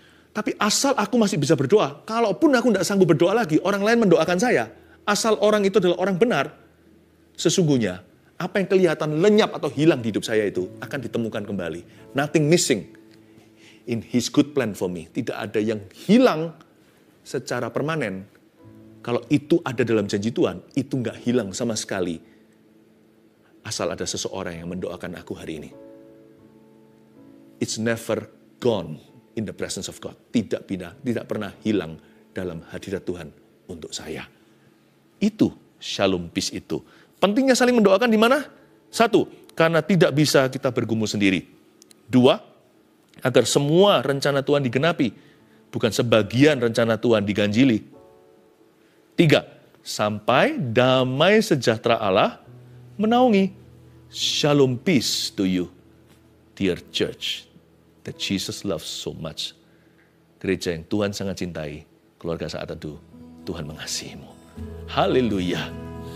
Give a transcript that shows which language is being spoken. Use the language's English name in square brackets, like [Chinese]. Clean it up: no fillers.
[Indonesian] Tapi asal aku masih bisa berdoa, kalaupun aku tidak sanggup berdoa lagi, orang lain mendoakan saya, asal orang itu adalah orang benar, sesungguhnya apa yang kelihatan lenyap atau hilang di hidup saya itu akan ditemukan kembali. [English] Nothing missing in His good plan for me. [Indonesian] Tidak ada yang hilang secara permanen Kalau itu ada dalam janji Tuhan, itu nggak hilang sama sekali. Asal ada seseorang yang mendoakan aku hari ini. [English] It's never gone in the presence of God. [Indonesian] Tidak pernah hilang dalam hadirat Tuhan untuk saya. Itu shalom peace itu. Pentingnya saling mendoakan di mana? 1, karena tidak bisa kita bergumul sendiri. 2, agar semua rencana Tuhan digenapi, bukan sebagian rencana Tuhan diganjili. 3, sampai damai sejahtera Allah menaungi. [English] Shalom peace to you, dear church, that Jesus loves so much. [Indonesian] Gereja yang Tuhan sangat cintai, keluarga saat teduh, Tuhan mengasihimu. Haleluya.